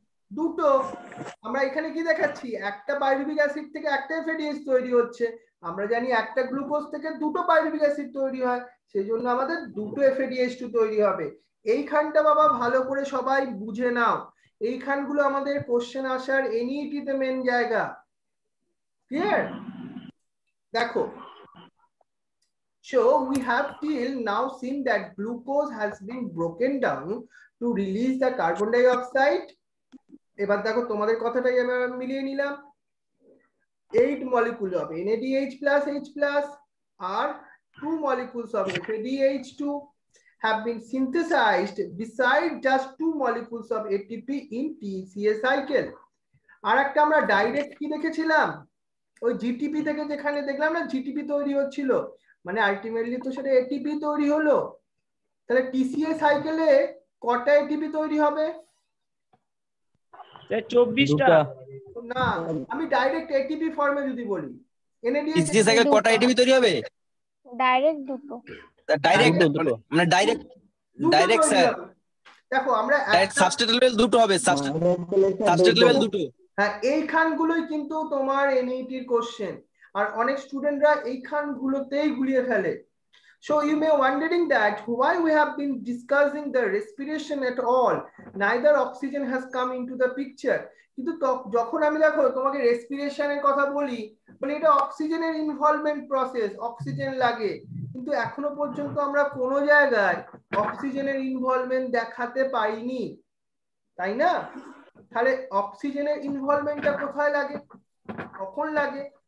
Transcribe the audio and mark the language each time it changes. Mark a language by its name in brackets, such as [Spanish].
[Bangla] দুটো। আমরা এখানে কি দেখাচ্ছি? একটা পাইরুভিক অ্যাসিড থেকে একটা FADH তৈরি হচ্ছে। আমরা জানি একটা গ্লুকোজ থেকে দুটো পাইরুভিক অ্যাসিড তৈরি হয়, সেই জন্য আমাদের দুটো FADH2 তৈরি হবে। এইখানটা বাবা ভালো করে সবাই বুঝে নাও, এইখানগুলো আমাদের কোশ্চেন আসার NET তে মেন জায়গা। ক্লিয়ার? দেখো, [English] so we have till now seen that glucose has been broken down to release the carbon dioxide. [Bangla] এবার দেখো তোমাদের কথাটাই আমরা মিলিয়ে নিলাম। [English] 8 molecules of NADH plus H plus [Bangla] আর [English] 2 molecules of FADH2 have been synthesized beside just 2 molecules of ATP in TCA cycle. [Bangla] আর একটা আমরা direct কি দেখেছিলাম, ওই GTP থেকে যেখানে দেখলাম না GTP তৈরি হচ্ছিল, মানে আলটিমেটলি তো সেটা ATP তৈরি হলো। তাহলে TCA সাইকেলে কটা ATP তৈরি হবে? 24টা। না, আমি ডাইরেক্ট ATP ফর্মে যদি বলি, NADH TCA সাইকেল কটা ATP তৈরি হবে? ডাইরেক্ট দুটো। ডাইরেক্ট মানে ডাইরেক্ট স্যার। দেখো আমরা সাবস্ট্রেট লেভেল দুটো হবে, সাবস্ট্রেট লেভেল দুটো। হ্যাঁ, এই খানগুলোই কিন্তু তোমার NET এর কোশ্চেন, আর অনেক স্টুডেন্টরা এই খানগুলোতেই গুলিয়ে ফেলে। [English] So you may wondering that why we have been discussing the respiration at all, neither oxygen has come into the picture. [Bangla] কিন্তু যখন আমি দেখো তোমাকে রেসপিরেশনের কথা বলি, মানে এটা অক্সিজেনের ইনভলভমেন্ট প্রসেস, অক্সিজেন লাগে, কিন্তু এখনো পর্যন্ত আমরা কোনো জায়গায় অক্সিজেনের ইনভলভমেন্ট দেখাতে পাইনি, তাই না? তাহলে অক্সিজেনের ইনভলভমেন্টটা কোথায় লাগে, কখন লাগে?